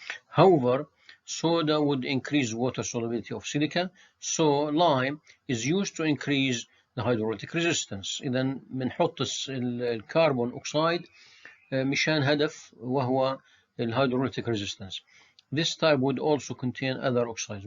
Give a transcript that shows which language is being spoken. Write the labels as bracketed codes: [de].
[en] However, soda would increase water solubility of silica, so lime is used to increase the hydrolytic resistance. [ar] إذا بنحط الكربون أوكسايد مشان هدف وهو الهيدروlytic resistance. [en] This type would also contain other oxides.